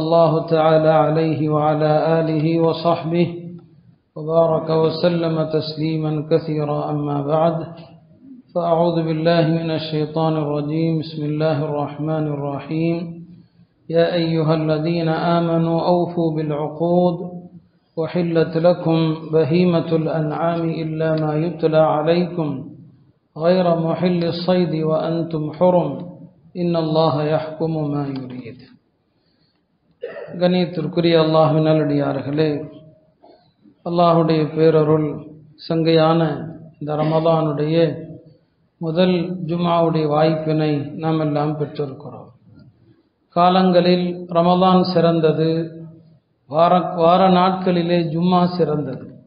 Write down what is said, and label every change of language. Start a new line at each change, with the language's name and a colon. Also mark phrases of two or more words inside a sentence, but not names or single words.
Arabic: الله تعالى عليه وعلى آله وصحبه وبارك وسلم تسليما كثيرا أما بعد فأعوذ بالله من الشيطان الرجيم بسم الله الرحمن الرحيم يا أيها الذين آمنوا أوفوا بالعقود وحلت لكم بهيمة الأنعام إلا ما يتلى عليكم غير محل الصيد وأنتم حرم إن الله يحكم ما يريد.
Tamil: கண்ணியத்திற்குரிய அல்லாஹ்வின் நல்லடியார்களே, அல்லாஹுடைய பேரருள் சங்கையான இந்த ரமலானுடைய முதல் ஜும்ஆவுடைய வாய்ப்பினை நாம் எல்லாம் பெற்றிருக்கிறோம். காலங்களில் ரமலான் சிறந்தது, வார நாட்களிலே ஜும்மா சிறந்தது.